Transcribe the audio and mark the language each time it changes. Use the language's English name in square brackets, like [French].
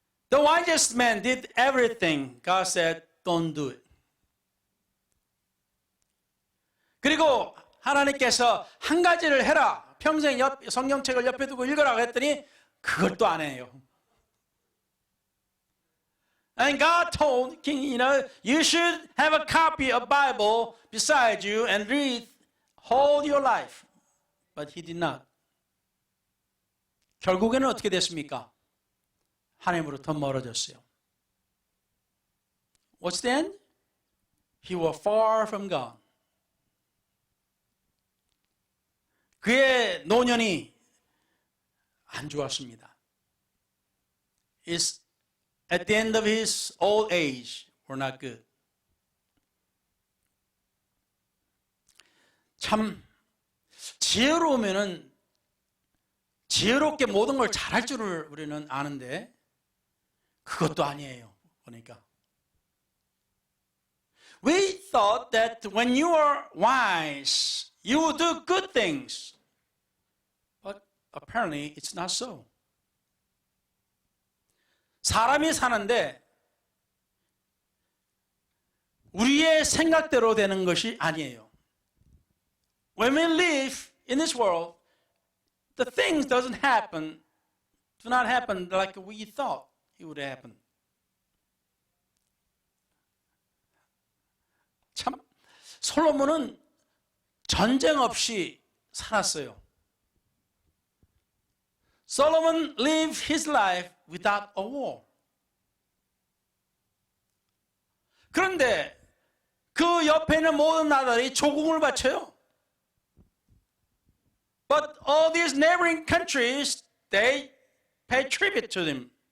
[English] The wisest man did everything. God said, don't do it. [Korean] 그리고 하나님께서 한 가지를 해라. 평생 성경책을 옆에 두고 읽으라고 했더니 그것도 안 해요. [English] And God told King, you should have a copy of Bible beside you and read all your life. But he did not. [Korean] 결국에는 어떻게 됐습니까? 하나님으로부터 멀어졌어요. [English] What's the end? He was far from God. [Korean] 그의 노년이 안 좋았습니다. [English] At the end of his old age, were not good. [Korean] 참 지혜로우면은 지혜롭게 모든 걸 잘할 줄을 우리는 아는데 그것도 아니에요. [English] 보니까 we thought that when you are wise, you will do good things. But apparently it's not so. [Korean] 사람이 사는데 우리의 생각대로 되는 것이 아니에요. [English] When we live in this world, the things do not happen like we thought it would happen. [Korean] 참 솔로몬은 전쟁 없이 살았어요. [English] Solomon lived his life without a war. [Korean] 그런데 그 옆에 있는 모든 나라들이 조공을 바쳐요. [English] But all these neighboring countries, they pay tribute to them.